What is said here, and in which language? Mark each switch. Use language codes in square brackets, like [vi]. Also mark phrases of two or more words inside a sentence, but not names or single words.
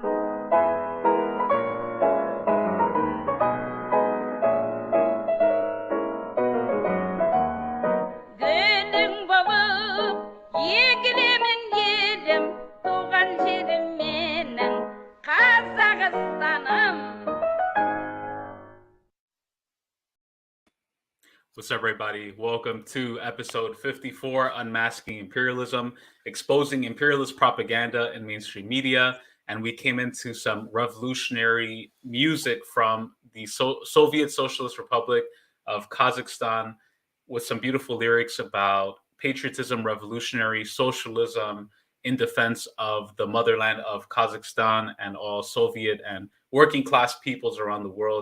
[kk] Гүлің болып егілемін елім, туған жерім менің Қазақстаным. [en] What's up, everybody? Welcome to episode 54, Unmasking Imperialism, exposing imperialist propaganda in mainstream media. And we came into some revolutionary music from the Soviet Socialist Republic of Kazakhstan, with some beautiful lyrics about patriotism, revolutionary socialism in defense of the motherland of Kazakhstan and all Soviet and working class peoples around the world.